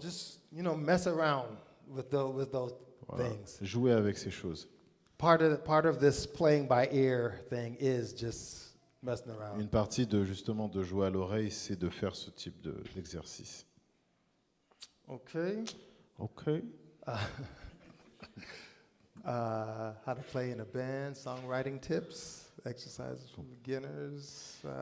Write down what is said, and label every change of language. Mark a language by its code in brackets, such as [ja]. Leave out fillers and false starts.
[en] just mess around with those [fr] Voilà. [en] things. [fr] Jouer avec ces choses. [en] Part of this playing by ear thing is just messing around. [fr] Une partie de justement de jouer à l'oreille, c'est de faire ce type d'exercice. [en] Okay. [fr] Ok. [en] How to play in a band, songwriting tips, exercises for beginners.